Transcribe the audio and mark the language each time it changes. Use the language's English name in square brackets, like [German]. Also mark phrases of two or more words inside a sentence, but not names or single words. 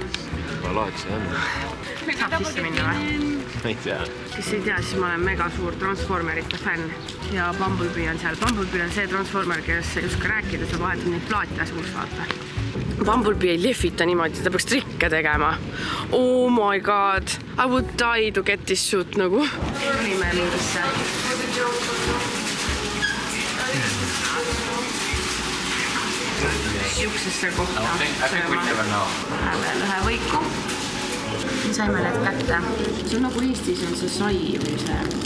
[Estonian] Ma loeks see on. Saab sisse minna või? Ma ei tea. Kes ei tea, siis ma olen mega suur Transformerite fänn. Ja Bumblebee on seal. Bumblebee on see Transformer, kes just ka rääkida saab vahetult neid plaate suus vaata. Bumblebee ei lehvita niimoodi, ta peaks trikke tegema. [English] Oh my god, I would die to get this suit nagu. [Estonian] Tulime mingisse. Siuksesse kohta. Läheme ühe võiku. Saime need kätte. See on nagu Eestis on see sai või see.